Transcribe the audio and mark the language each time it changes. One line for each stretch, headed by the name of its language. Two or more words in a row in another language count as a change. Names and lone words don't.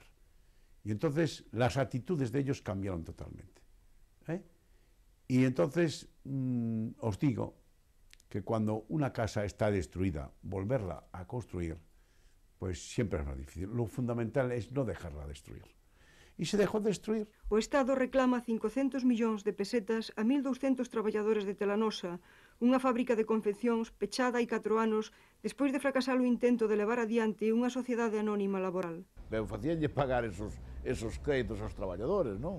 Spanish: Y entonces las actitudes de ellos cambiaron totalmente. Y entonces os digo que cuando una casa está destruida, volverla a construir, pues siempre es más difícil. Lo fundamental es no dejarla destruir.
Galician: E se dejou de destruir. O Estado reclama 500 millóns de pesetas a 1.200 traballadores de Telanosa, unha fábrica de confeccións pechada hai 4 anos despois de fracasar o intento de levar adiante unha sociedade anónima laboral. Pero facíanlle pagar esos créditos aos traballadores, non?